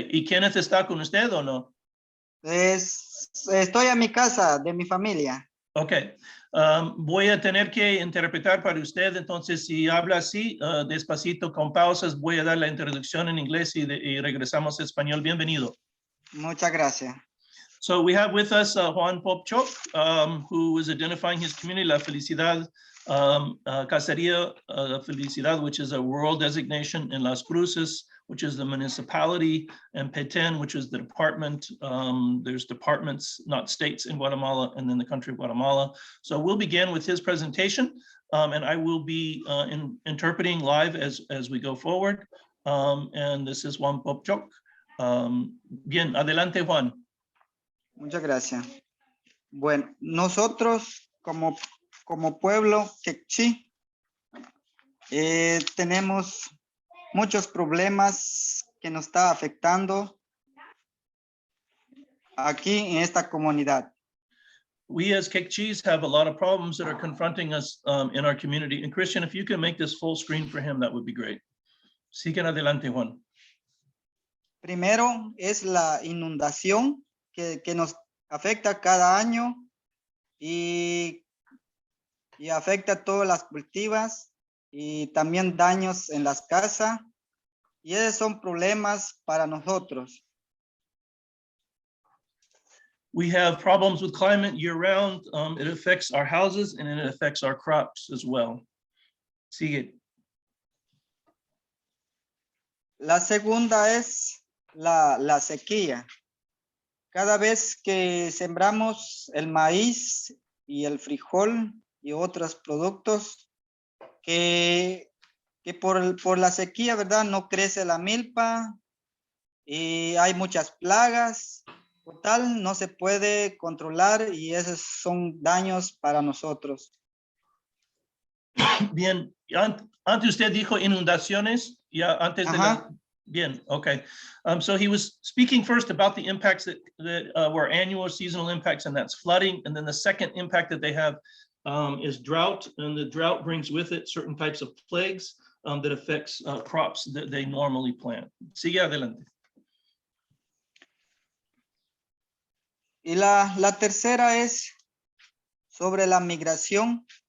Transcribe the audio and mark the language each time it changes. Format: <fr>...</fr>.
<es>¿Y Kenneth está con usted o no? Estoy en mi casa, de mi familia. Ok. Voy a tener que interpretar para usted. Entonces, si habla así, despacito, con pausas, voy a dar la introducción en inglés y regresamos a español. Bienvenido. Muchas gracias.</es> <en>So we have with us Juan Popchok, who is identifying his community, La Felicidad, Casería La Felicidad, which is a rural designation in Las Cruces, which is the municipality, and Petén, which is the department. There's departments, not states, in Guatemala, and then the country of Guatemala. So we'll begin with his presentation, and I will be interpreting live as we go forward. And this is Juan Popchok.</en> <es>Bien, adelante,</es> <en>Juan.</en> <es>Muchas gracias. Bueno, nosotros como pueblo quechí tenemos muchos problemas que nos está afectando aquí en esta comunidad.</es> <en>We as Kekchis have a lot of problems that are confronting us in our community. And Christian, if you can make this full screen for him, that would be great.</en> <es>Sigan adelante, Juan. Primero es la inundación que nos afecta cada año y afecta todas las cultivas y también daños en las casas, y esos son problemas para nosotros.</es> <en>We have problems with climate year-round. It affects our houses and it affects our crops as well.</en> <es>Sigue. La segunda es la sequía. Cada vez que sembramos el maíz y el frijol y otros productos, que por la sequía, ¿verdad? No crece la milpa y hay muchas plagas. Total, no se puede controlar y esos son daños para nosotros. Bien, antes usted dijo inundaciones, ya antes de la... Bien, okay.</es> <en>So he was speaking first about the impacts that were annual seasonal impacts, and that's flooding. And then the second impact that they have is drought, and the drought brings with it certain types of plagues that affects crops that they normally plant.</en> <es>Sigue adelante. Y la tercera es sobre la migración.</es>